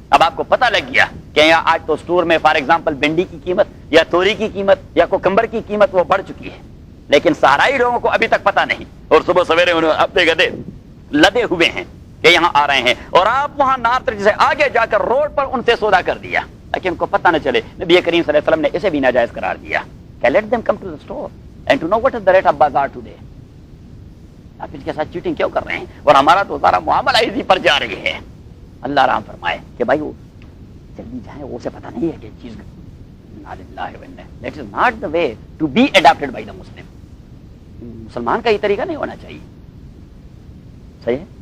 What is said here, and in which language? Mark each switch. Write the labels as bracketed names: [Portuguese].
[Urdu] اب آپ کو پتہ لگ گیا کہ یہاں آج تو سٹور میں [English] for example [Urdu] بھنڈی کی قیمت یا توری کی قیمت یا کوکمبر کی قیمت وہ بڑھ چکی ہے، لیکن صحرائی لوگوں کو ابھی تک پتہ نہیں، اور صبح سویرے انہوں اپنے گدے لدے ہوئے ہیں کہ یہاں آ رہے ہیں، اور آپ وہاں نارتھ سے آگے جا کر روڈ پر ان سے سودا کر دیا تاکہ ان کو پتہ نہ چلے. نبی کریم صلی اللہ علیہ وسلم نے اسے بھی ناجائز قرار دیا کہ [English] Let them come to the store and to know what is the rate of bazaar today. [Urdu] آپ ان کے ساتھ چیٹنگ کیوں کر رہے ہیں؟ اور ہمارا تو سارا معاملہ اسی پر جا رہی ہے. اللہ رحم فرمائے کہ بھائی وہ جلدی جائیں، وہ سے پتہ نہیں ہے کہ چیز [English] that is not the way to be adopted by the Muslim. [Urdu] مسلمان کا یہ طریقہ نہیں ہونا چاہیے. صحیح ہے.